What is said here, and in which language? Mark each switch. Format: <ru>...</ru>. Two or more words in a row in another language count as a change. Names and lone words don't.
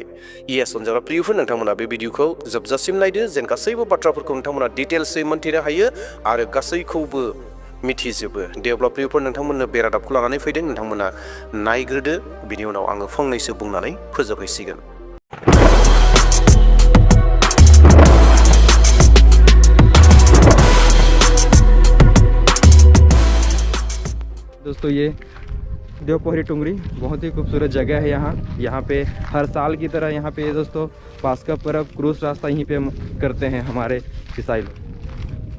<brx>इएस अनजाग्रा प्रियफोर, नोंथांमोना बे भिडिअखौ जोबजासिम नायदो, जेन गासैबो बाथ्राफोरखौ नोंथांमोना डिटेल्सै मोन्थिनो हायो आरो गासैखौबो मिथिजोबो। दे अब्ला प्रियफोर, नोंथांमोननो बे रादाबखौ लानानै फैदों, नोंथांमोना नायग्रोदो, बिनि उनाव आङो फंनैसो बुंनानै फोजोबहैसिगोन।</brx> <hi>दोस्तों, ये देवपोखरी टुंगरी बहुत ही खूबसूरत जगह है। यहाँ पे हर साल की तरह यहाँ पे दोस्तों पास का पर्व क्रूज रास्ता यहीं पे करते हैं हमारे ईसाई लोग।</hi>